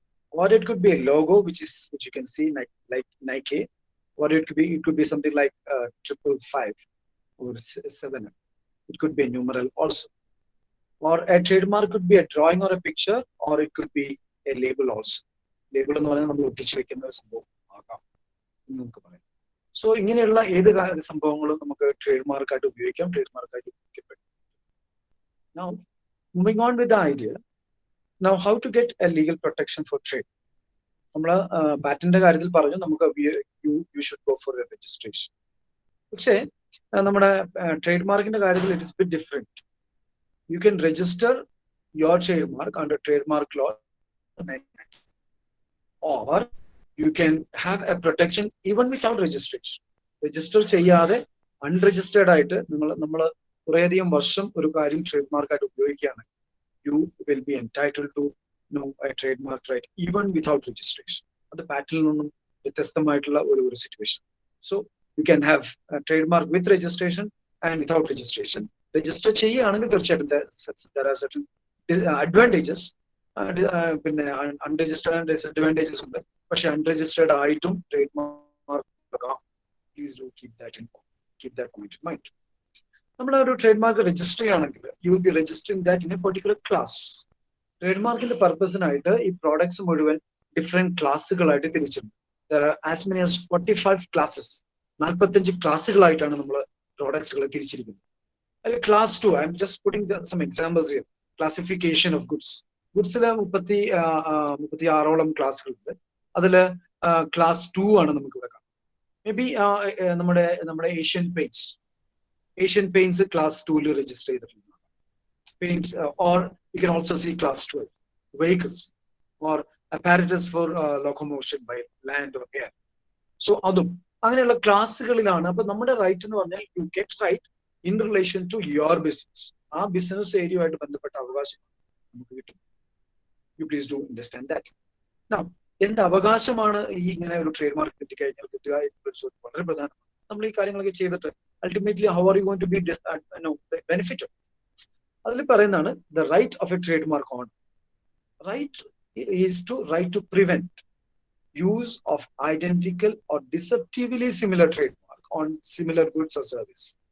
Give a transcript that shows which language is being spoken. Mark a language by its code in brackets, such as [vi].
[en] Or it could be a logo, which you can see like Nike. Or it could be something like 555 or 7. It could be a numeral also. Or a trademark could be a drawing or a picture, or it could be a label also. [ml] Label എന്ന് പറഞ്ഞാൽ നമ്മൾ ഒട്ടിച്ചു വെക്കുന്ന ഒരു സംഭവം ആകാം എന്ന് നമുക്ക് പറയാം. സോ ഇങ്ങനെയുള്ള ഏത് സംഭവങ്ങളും നമുക്ക് ട്രേഡ് ആയിട്ട് ഉപയോഗിക്കാം, ട്രേഡ് ആയിട്ട് ഉപയോഗിക്കപ്പെടും. [en] Now, moving on with the idea. Now, how to get a legal protection for trade? [ml] നമ്മൾ പാറ്റന്റിന്റെ കാര്യത്തിൽ പറഞ്ഞു നമുക്ക് [en] you should go for a registration. [ml] പക്ഷേ നമ്മുടെ ട്രേഡ് മാർക്കിന്റെ കാര്യത്തിൽ [en] it is a bit different. You can register your trademark under trademark law, or you can have a protection even without registration. [ml] Register ചെയ്യാതെ unregistered ആയിട്ട് നമ്മൾ കുറേയധികം വർഷം ഒരു കാര്യം ട്രേഡ്മാർക്ക് ആയിട്ട് ഉപയോഗിക്കുകയാണ്. [en] You will be entitled to a trademark right even without registration. [ml] അത് പാറ്റന്റിൽ നിന്നും വ്യത്യസ്തമായിട്ടുള്ള ഒരു situation. [en] So you can have a trademark with registration and without registration. [ml] Register ചെയ്യുകയാണെങ്കിൽ തീർച്ചയായിട്ടും [en] there are certain advantages. പിന്നെ unregistered and disadvantages [ml] ഉണ്ട്. പക്ഷെ [en] unregistered [ml] ആയിട്ടും trademark [en] please do keep that point in mind. [ml] നമ്മൾ ഒരു ട്രേഡ്മാർക്ക് രജിസ്റ്റർ ചെയ്യുകയാണെങ്കിൽ [en] you will be registering that in a particular class. [ml] ട്രേഡ്മാർക്കിന്റെ പർപ്പസിനായിട്ട് ഈ പ്രോഡക്ട്സ് മുഴുവൻ ഡിഫറെന്റ് ക്ലാസ്സുകളായിട്ട് തിരിച്ചിട്ടുണ്ട്. [en] There are as many as 45 classes. [ml] 45 ക്ലാസ്സുകളായിട്ടാണ് നമ്മൾ പ്രോഡക്ട്സുകളെ തിരിച്ചിരിക്കുന്നത്. [en] Class 2, I'm just putting some examples here. Classification of goods. [ml] Goods-ലെ 36ഓളം ക്ലാസ്സുകളുണ്ട്. അതിൽ class 2 ആണ് നമുക്ക് ഇവിടെ കാണാം. Maybe നമ്മുടെ Asian Paints class 2-ൽ രജിസ്റ്റർ ചെയ്തിട്ടുണ്ട്. [en] Paints, or you can also see class 12, vehicles or apparatus for locomotion by land or air. [ml] So അതും അങ്ങനെയുള്ള ക്ലാസ്സുകളിലാണ്. അപ്പൊ നമ്മുടെ റൈറ്റ് എന്ന് പറഞ്ഞാൽ [en] you get right in relation to your business. [ml] ആ business ഏരിയയുമായിട്ട് ബന്ധപ്പെട്ട അവകാശം നമുക്ക് കിട്ടും. [en] You please do understand that. [ml] Now, എന്ത് അവകാശമാണ് ഈ ഇങ്ങനെ ഒരു ട്രേഡ് മാർക്ക് കിട്ടിക്കഴിഞ്ഞാൽ കിട്ടുക എന്നുള്ളത് വളരെ പ്രധാനമാണ്. നമ്മൾ ഈ കാര്യങ്ങളൊക്കെ ചെയ്തിട്ട് [en] ultimately how are you going to be benefited? [ml] അതിൽ പറയുന്നതാണ് [en] the right of a trademark owner. Right is to prevent use of identical or deceptively similar trademark on similar goods or service.